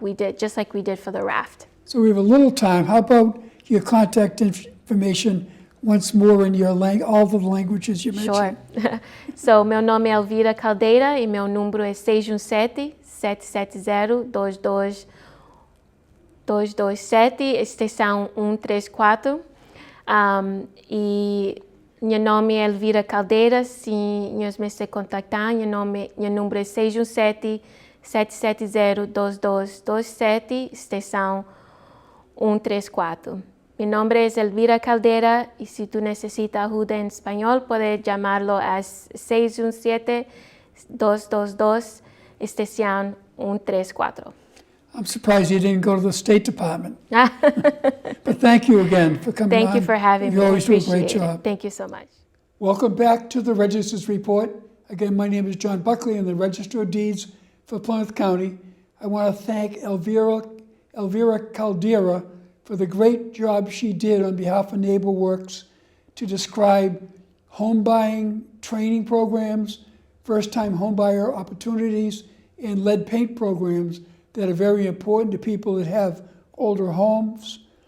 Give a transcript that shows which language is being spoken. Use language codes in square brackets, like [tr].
[en] We did, just like we did for the raft. So we have a little time. How about your contact information once more in all the languages you mentioned? Sure. [pt] So, meu nome é Elvira Caldeira e meu número é 617-770-227, extensão 134. E meu nome é Elvira Caldeira. Se nós me se contactar, meu número é 617-770-2227, extensão 134. [es] Mi nombre es Elvira Caldeira y si tú necesitas ayuda en español, puedes llamarlo a 617-222, extensión 134. [en] I'm surprised you didn't go to the State Department. But thank you again for coming on. Thank you for having me. You always do a great Appreciate job. it. Thank you so much. Welcome back to the Register's Report. Again, my name is John Buckley. I'm the Register of Deeds for Plymouth County. I want to thank Elvira Caldeira for the great job she did on behalf of NeighborWorks to describe home buying training programs, first-time home buyer opportunities, and lead paint programs that are very important to people that have older homes.